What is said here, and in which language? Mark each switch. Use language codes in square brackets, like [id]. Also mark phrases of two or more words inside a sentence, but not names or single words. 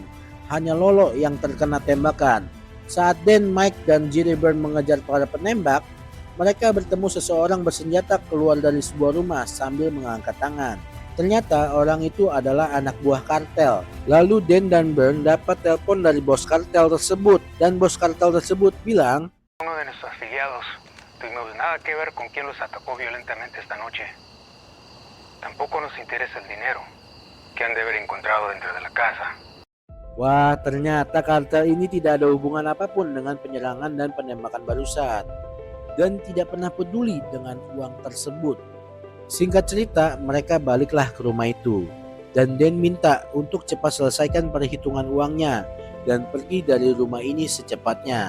[id] Hanya Lolo yang terkena tembakan. Saat Dan, Mike, dan Jay Burn mengejar para penembak, mereka bertemu seseorang bersenjata keluar dari sebuah rumah sambil mengangkat tangan. Ternyata orang itu adalah anak buah kartel. Lalu Dan dan Burn dapat telepon dari bos kartel tersebut, dan bos kartel tersebut bilang, [es] Uno de nuestros afiliados. Tuvimos nada que ver con quien los atacó violentamente esta noche. Tampoco nos interesa el dinero que han de haber encontrado dentro de la casa. [id] wah, ternyata kartel ini tidak ada hubungan apapun dengan penyerangan dan penembakan barusan, dan tidak pernah peduli dengan uang tersebut. Singkat cerita, mereka baliklah ke rumah itu, dan Dan minta untuk cepat selesaikan perhitungan uangnya dan pergi dari rumah ini secepatnya.